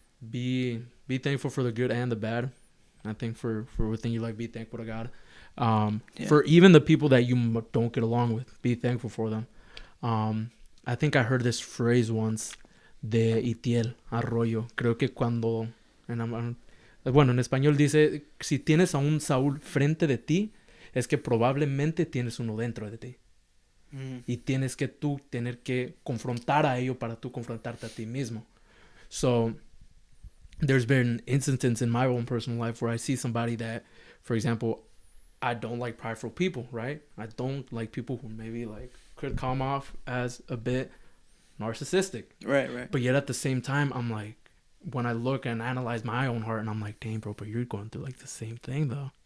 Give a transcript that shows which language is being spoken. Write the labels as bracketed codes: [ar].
[en] Be thankful for the good and the bad. I think for everything you like, be thankful to God. For even the people that you don't get along with, be thankful for them. I think I heard this phrase once de Itiel Arroyo. [es] Creo que cuando... Bueno, en español dice, si tienes a un Saúl frente de ti, es que probablemente tienes uno dentro de ti. Y tienes que tú tener que confrontar a ello para tú confrontarte a ti mismo. [en] So, there's been instances in my own personal life where I see somebody that, for example, I don't like prideful people, right? I don't like people who maybe like could come off as a bit narcissistic. Right. But yet at the same time, I'm like, when I look and analyze my own heart, and I'm like, dang, bro, but you're going through like the same thing though.